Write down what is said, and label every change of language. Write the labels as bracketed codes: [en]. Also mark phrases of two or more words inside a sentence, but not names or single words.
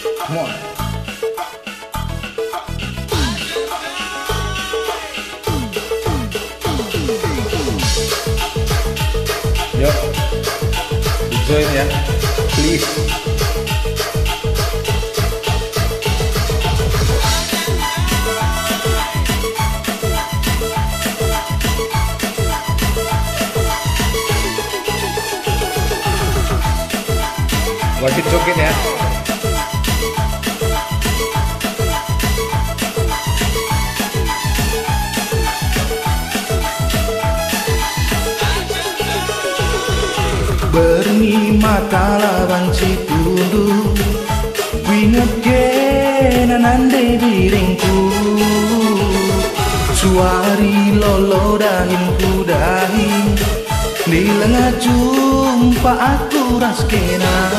[en] Come on. [id] Yuk, join ya, please. Wajib joget ya. [btx] Berni mata lawan si tundu winget kenanande diringku suari lolo dahin kudahi di lengah jumpa aku raskena